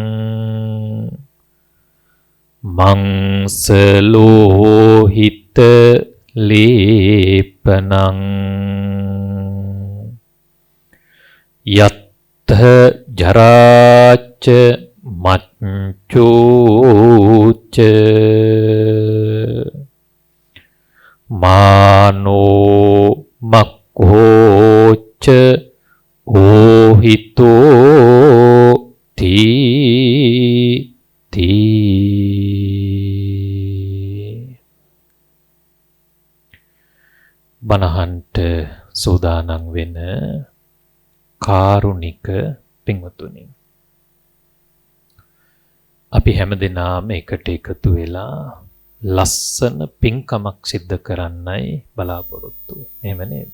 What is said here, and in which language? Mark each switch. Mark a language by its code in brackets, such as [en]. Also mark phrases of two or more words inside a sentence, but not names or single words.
[pi] මංසලෝහිත ලේපනං යත්ථ ජරාච මච්චෝච මානෝ මක්ඛෝච ඕහිතෝ තී [si] බණහන්ට සූදානම් වෙන කාරුණික පින්වතුනි, අපි හැමදෙනාම එකට එකතු වෙලා ලස්සන පින්කමක් සිද්ධ කරන්නයි බලාපොරොත්තු. එහෙම නේද?